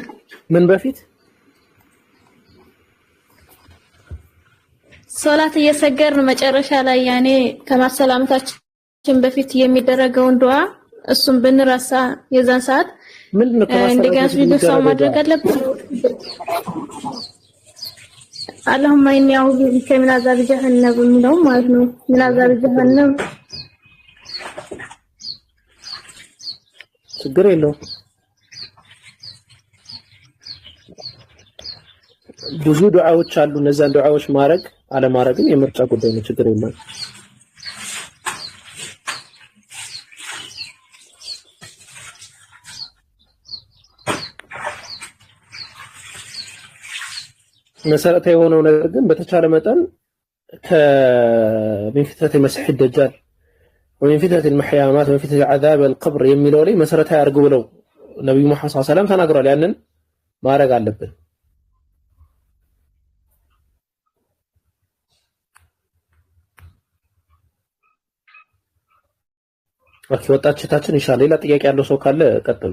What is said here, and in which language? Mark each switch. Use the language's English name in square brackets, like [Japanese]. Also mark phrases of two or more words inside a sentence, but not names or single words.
[Amharic] ምን በፊት ሶላት እየሰገርን መጨረሻ ላይ ያኔ ከመሰላመታችን በፊት የሚደረገውን ዱዓ እሱን ብንረሳ የዛን ሰዓት ምንድነው እንደገና ስጁድ ሰሁን ማድረግ አለብን? [Arabic] اللهم إني أعوذ بك من عذاب جهنم [Amharic] የሚለውም ማለት ነው። [Arabic] من عذاب جهنم [Amharic] ችግር የለውም። ብዙ ዱዓዎች አሉ። እነዛን ዱዓዎች ማድረግ አለማድረግን የምርጫ ጉዳይ ነው። ችግር የለውም። መሰረታዊ የሆነው ነገር ግን በተቻለ መጠን ከምን ፊትነት [Arabic] المسيح الدجال ومن فتنة المحيا والممات ومن فتنة عذاب القبر [Amharic] የሚለው ላይ መሰረታዊ አድርጉ ብለው ነብዩ መሐመድ [Arabic] صلى الله عليه وسلم [Amharic] ተናግረዋል። ያንን ማድረግ አለብን። ኦኬ ወጣችታችን [Arabic] إن شاء الله [Amharic] ሌላ ጥያቄ ያለው ሰው ካለ ቀጥሉ።